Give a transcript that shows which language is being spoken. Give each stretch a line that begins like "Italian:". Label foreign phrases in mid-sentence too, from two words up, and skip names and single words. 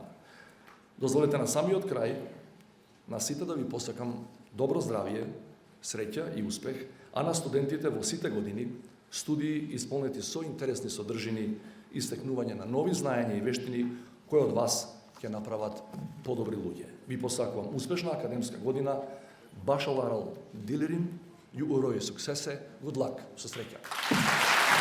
Macedonian: Дозволете на самиот крај на сите да ви посакам добро здравје, среќа и успех, а на студентите во сите години студии исполнети со интересни содржини и стекнување на нови знаења и вештини кои од вас ќе направат подобри луѓе. Ви посакувам успешна академска година,
Turkish: başarılar dilerim,
Albanian: ju uroj suksese,
English: good luck,
Macedonian: со среќа.